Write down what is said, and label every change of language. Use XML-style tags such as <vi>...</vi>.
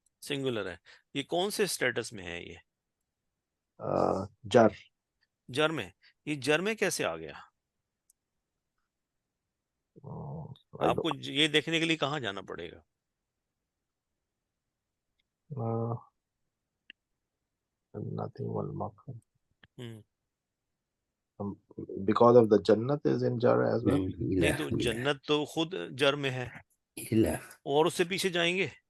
<ur>Singular ہے. یہ کون سے اسٹیٹس میں ہے؟ یہ جر. جر میں. یہ جر میں کیسے آ گیا؟ آپ کو یہ دیکھنے کے لیے کہاں جانا پڑے گا؟</ur> <en>nothing والمغفرہ</en> <ur>ہم،</ur> <en>because of the jannat is in jar as well.</en> <ur>نہیں تو جنت تو خود جر میں ہے، اور اس سے پیچھے جائیں گے.</ur>